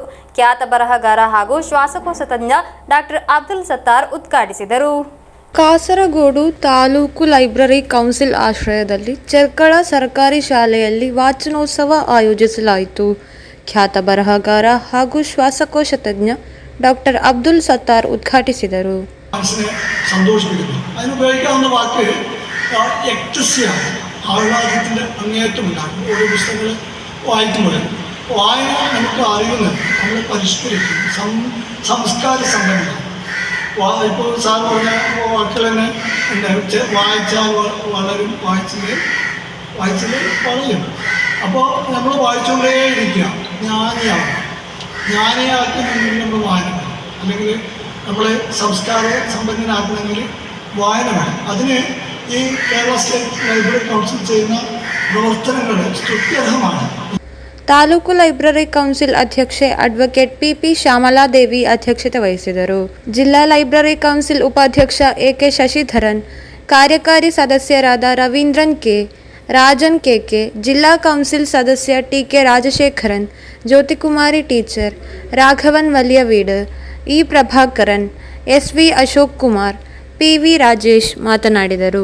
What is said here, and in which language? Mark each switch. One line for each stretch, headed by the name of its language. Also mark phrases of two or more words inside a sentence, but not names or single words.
Kannada: ಖ್ಯಾತ ಬರಹಗಾರ ಹಾಗೂ ಶ್ವಾಸಕೋಶ ತಜ್ಞ ಡಾಕ್ಟರ್ ಅಬ್ದುಲ್ ಸತ್ತಾರ್ ಉದ್ಘಾಟಿಸಿದರು. ಕಾಸರಗೋಡು ತಾಲೂಕು ಲೈಬ್ರರಿ ಕೌನ್ಸಿಲ್ ಆಶ್ರಯದಲ್ಲಿ ಚೆರ್ಕಳ ಸರ್ಕಾರಿ ಶಾಲೆಯಲ್ಲಿ ವಾಚನೋತ್ಸವ ಆಯೋಜಿಸಲಾಯಿತು. ಖ್ಯಾತ ಬರಹಗಾರ ಹಾಗೂ ಶ್ವಾಸಕೋಶ ತಜ್ಞ ಡಾಕ್ಟರ್ ಅಬ್ದುಲ್ ಸತ್ತಾರ್ ಉದ್ಘಾಟಿಸಿದರು.
Malayalam: അതിനുപയോഗിക്കാവുന്ന വാക്ക് എക്ടസിയാണ്. ആഹ്ലാദത്തിൻ്റെ അങ്ങേയറ്റമുണ്ടാകും. ഓരോ പുസ്തകങ്ങൾ വായിക്കുമ്പോൾ വായന നമുക്ക് അറിയുന്നത് നമ്മൾ പരിഷ്കരിക്കും, സംസ്കാര സമ്പന്നമാണ്. ഇപ്പോൾ സാർ പറഞ്ഞ വാക്കുകൾ തന്നെ ഉണ്ട്. വായിച്ചാൽ വളരും, വായിച്ചാൽ വളയും. അപ്പോൾ നമ്മൾ വായിച്ചുകൊണ്ടേ ഇരിക്കുക, ജ്ഞാനിയാക്കണമെങ്കിൽ നമ്മൾ വായന വേണം, അല്ലെങ്കിൽ നമ്മളെ സംസ്കാര സമ്പന്നനാക്കണമെങ്കിൽ വായന വേണം. അതിന് ഈ കേരള സ്റ്റേറ്റ് ലൈബ്രറി കൗൺസിൽ ചെയ്യുന്ന പ്രവർത്തനങ്ങൾ സ്തുത്യർഹമാണ്.
Kannada: ತಾಲೂಕು ಲೈಬ್ರರಿ ಕೌನ್ಸಿಲ್ ಅಧ್ಯಕ್ಷೆ ಅಡ್ವೊಕೇಟ್ ಪಿಪಿ ಶ್ಯಾಮಲಾದೇವಿ ಅಧ್ಯಕ್ಷತೆ ವಹಿಸಿದರು. ಜಿಲ್ಲಾ ಲೈಬ್ರರಿ ಕೌನ್ಸಿಲ್ ಉಪಾಧ್ಯಕ್ಷ ಎಕೆ ಶಶಿಧರನ್, ಕಾರ್ಯಕಾರಿ ಸದಸ್ಯರಾದ ರವೀಂದ್ರನ್ ಕೆ, ರಾಜನ್ ಕೆಕೆ, ಜಿಲ್ಲಾ ಕೌನ್ಸಿಲ್ ಸದಸ್ಯ ಟಿಕೆ ರಾಜಶೇಖರನ್, ಜ್ಯೋತಿಕುಮಾರಿ ಟೀಚರ್, ರಾಘವನ್ ವಲಿಯವೀಡ್, ಇ ಪ್ರಭಾಕರನ್, ಎಸ್ವಿ ಅಶೋಕ್ ಕುಮಾರ್, ಪಿವಿ ರಾಜೇಶ್ ಮಾತನಾಡಿದರು.